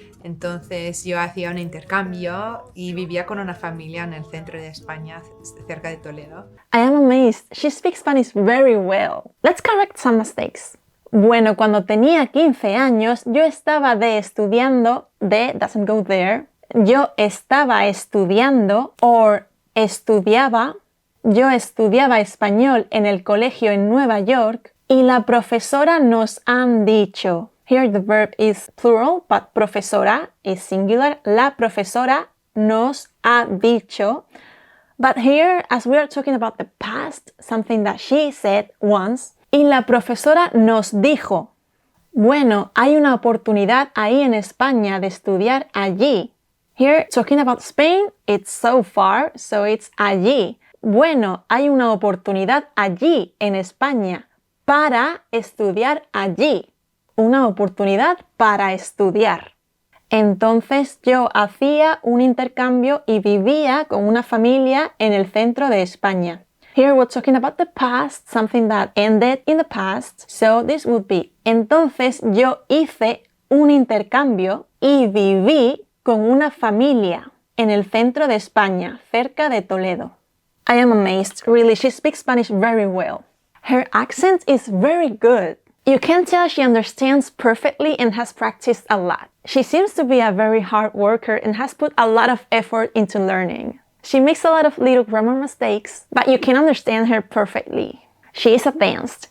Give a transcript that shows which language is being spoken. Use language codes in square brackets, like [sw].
[es] Entonces yo hacía un intercambio y vivía con una familia en el centro de España, cerca de Toledo. [en] I am amazed. She speaks Spanish very well. Let's correct some mistakes. [es] Bueno, cuando tenía 15 años, yo estaba estudiando, [en] doesn't go there. [es] Yo estaba estudiando, or estudiaba. Yo estudiaba español en el colegio en Nueva York y la profesora nos han dicho. [en] Here the verb is plural, but profesora is singular. [es] La profesora nos ha dicho. [en] But here, as we are talking about the past, something that she said once, [es] y la profesora nos dijo, bueno, hay una oportunidad ahí en España de estudiar allí. [en] Here, talking about Spain, it's so far, so it's allí. [es] Bueno, hay una oportunidad allí en España para estudiar allí. Una oportunidad para estudiar. Entonces yo hacía un intercambio y vivía con una familia en el centro de España. [en] Here we're talking about the past, something that ended in the past. So this would be, [es] entonces yo hice un intercambio y viví con una familia en el centro de España, cerca de Toledo. [en] I am amazed, really, she speaks Spanish very well. Her accent is very good. You can tell she understands perfectly and has practiced a lot. She seems to be a very hard worker and has put a lot of effort into learning. She makes a lot of little grammar mistakes, but you can understand her perfectly. She is advanced.